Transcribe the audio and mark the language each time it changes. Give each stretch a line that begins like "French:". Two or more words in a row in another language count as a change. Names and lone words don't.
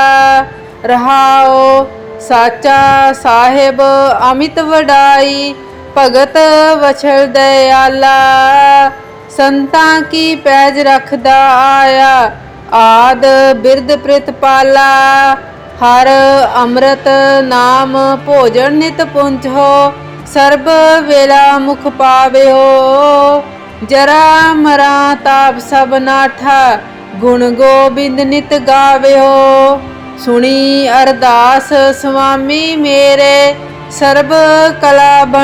Punjabi: ਰਹਾਉ ਸਾਚਾ ਸਾਹਿਬ ਅਮਿਤ ਵਡਾਈ, ਭਗਤ ਵਛਲ ਦਇਆਲਾ। ਸੰਤਾਂ ਕੀ ਪੈਜ ਰਖਦਾ ਆਇਆ, ਆਦਿ ਬਿਰਦ ਪ੍ਰਤਿਪਾਲਾ। ਹਰ ਅੰਮ੍ਰਿਤ ਨਾਮ ਭੋਜਨ ਨਿਤ ਪੁੰਚੋ ਸਰਬ ਵੇਲਾ ਮੁਖ ਪਾਵਿਓ ਜਰਾ ਮਰਾ ਤਾਪ ਸਭ ਨਾਠਾ ਗੁਣ ਗੋਬਿੰਦ ਨਿਤ ਗਾਵਿਓ ਸੁਣੀ ਅਰਦਾਸ ਸੁਆਮੀ ਮੇਰੇ ਸਰਬ ਕਲਾ